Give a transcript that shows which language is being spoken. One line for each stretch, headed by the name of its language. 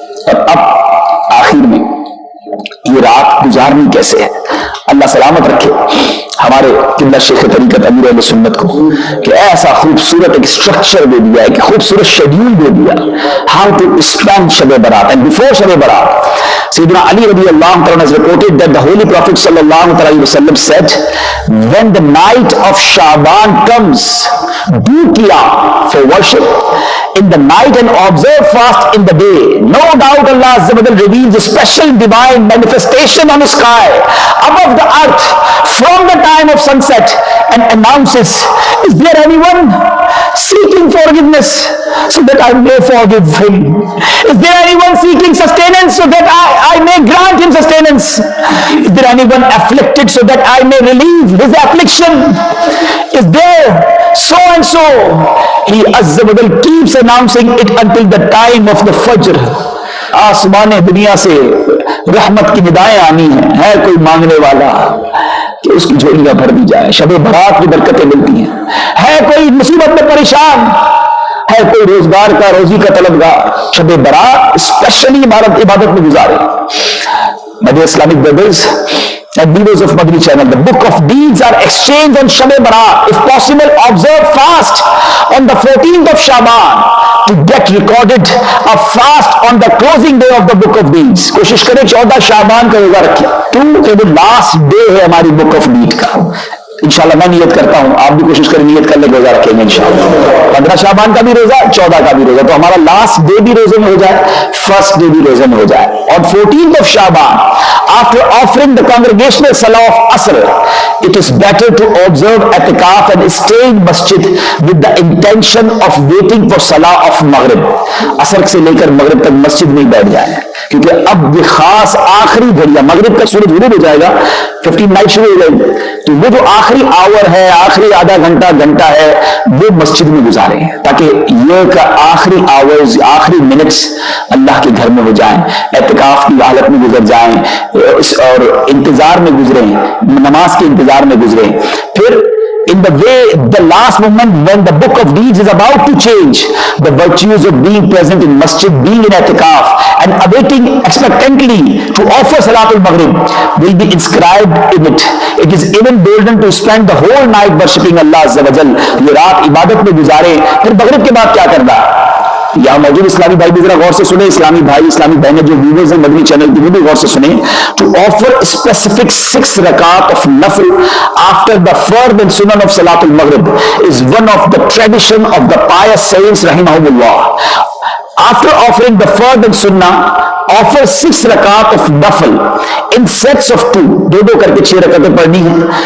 Urdu: اور اب آخر میں یہ رات گزارنی کیسے ہے؟ اللہ سلامت رکھے ہمارے قبلہ شیخ طریقت امیر اہل سنت کو کہ ایسا خوبصورت ایک اسٹرکچر دے دیا ہے, کہ خوبصورت شیڈیول دے دیا
English: how to spend
Urdu: Shab Barat.
English: And before Shab Barat, سیدنا علی رضی اللہ عنہ has reported that the holy prophet sallallahu alaihi wasallam said, when the night of Shaban comes, do qiyam for worship in the night and observe fast in the day. No doubt Allah Azza wa Jalla reveals a special divine manifestation on the sky above the earth from the time of sunset and announces, is there anyone seeking forgiveness so that I may forgive him? Is there anyone seeking sustenance so that I may grant him sustenance? Is there anyone afflicted so that I may relieve his affliction? Is there so and so? He Azza wa Jalla keeps announcing it until the time of the Fajr.
Urdu: آسمان دنیا سے رحمت کی ندائیں آنی ہیں. ہے کوئی مانگنے والا کہ اس کی جھولیاں بھر دی جائے, شب برات کی برکتیں ملتی ہیں. ہے کوئی مصیبت میں پریشان, ہے کوئی روزگار کا, روزی کا طلبگار, شب برات اسپیشلی عبادت میں گزارے. میرے Islamic brothers
English: and viewers of Madani channel, the book of deeds are exchanged on Shab Barat. If possible, observe fast on the 14th of Shaban to get recorded a fast on the closing day of the book of deeds.
Urdu: کوشش کریں 14 شعبان کا روزہ رکھیں, کیونکہ وہ last day ہے ہماری book of dead کا. انشاءاللہ میں نیت کرتا ہوں, آپ بھی کوشش کریں نیت کرنے کا روزہ رکھیں گے انشاءاللہ. 15 شعبان کا بھی روزہ, 14 کا بھی روزہ, تو ہمارا لاسٹ ڈے بھی روزے میں ہو جائے, فرسٹ ڈے بھی روزے میں ہو جائے.
English: On 14th of Shaban, after offering the congregational salah of Asr, it is better to observe i'tikaf and stay in masjid with the intention of waiting for salah of Maghrib.
Urdu: Asr سے لے کر مغرب تک مسجد میں بیٹھ جائیں, کیونکہ اب یہ خاص آخری گھڑیاں, مغرب کا سورج غروب ہو جائے گا, 15 نائٹ شروع ہو جائے گی, تو وہ جو آخری آور ہے, آخری آدھا گھنٹہ ہے, وہ مسجد میں گزارے ہیں, تاکہ یہ کا آخری آورز, آخری منٹس اللہ کے گھر میں ہو جائیں, اعتکاف کی حالت میں گزر جائیں, اور انتظار میں گزریں, نماز کے انتظار میں گزریں. پھر
English: in the way, the last moment when the book of deeds is about to change, the virtues of being present in masjid, being in i'tikaf and awaiting expectantly to offer salatul maghrib will be inscribed in it. It is even golden to spend the whole night worshipping Allah Azza wa Jal.
Urdu: یہ رات عبادت میں گزارے, پھر مغرب کے بعد کیا کرنا. یہاں موجود اسلامی بھائی بھی ذرا غور سے سنیں, اسلامی بھائی اسلامی بہنیں جو ویورز ہیں مدنی چینل کی, وہ بھی غور سے سنیں.
English: To offer specific 6 rakat of nafil after the fard and sunan of Salatul Maghrib is one of the tradition of the pious saints rahimahumullah. After offering the fard and sunnah, offer 6 rakat of nafil in sets of 2,
Urdu: دو کر کے 6 رکعتیں پڑھنی ہیں.